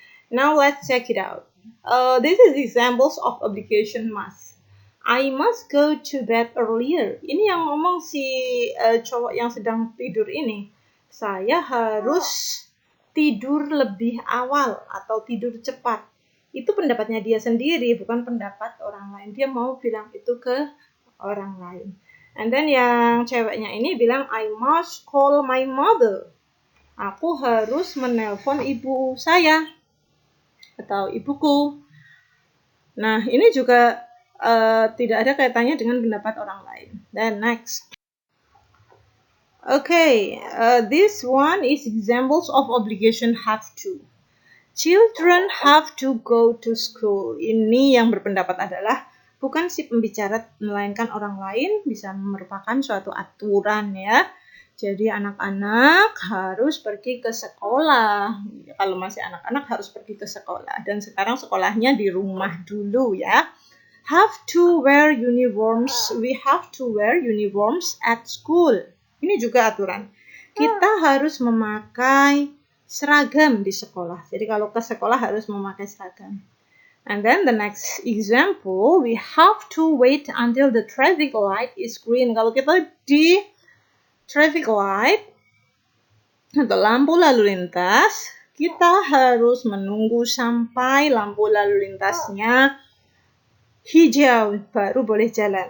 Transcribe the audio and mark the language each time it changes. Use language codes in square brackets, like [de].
[en] Now let's check it out. This is examples of obligation must. I must go to bed earlier. [id] Ini yang ngomong si cowok yang sedang tidur ini. Saya harus tidur lebih awal atau tidur cepat. Itu pendapatnya dia sendiri, bukan pendapat orang lain. Dia mau bilang itu ke orang lain. [en] And then [id] yang ceweknya ini bilang, [en] I must call my mother. [id] Aku harus menelpon ibu saya atau ibuku. Nah, ini juga tidak ada kaitannya dengan pendapat orang lain. [en] Then next. Okay, this one is examples of obligation have to. Children have to go to school. [id] Ini yang berpendapat adalah bukan si pembicara melainkan orang lain, bisa merupakan suatu aturan ya. Jadi anak-anak harus pergi ke sekolah. Kalau masih anak-anak harus pergi ke sekolah. Dan sekarang sekolahnya di rumah dulu ya. [en] Have to wear uniforms. We have to wear uniforms at school. [id] Ini juga aturan. Kita harus memakai seragam di sekolah. Jadi kalau ke sekolah harus memakai seragam. [en] And then the next example, we have to wait until the traffic light is green. [id] Kalau kita di traffic light atau lampu lalu lintas, kita harus menunggu sampai lampu lalu lintasnya hijau baru boleh jalan.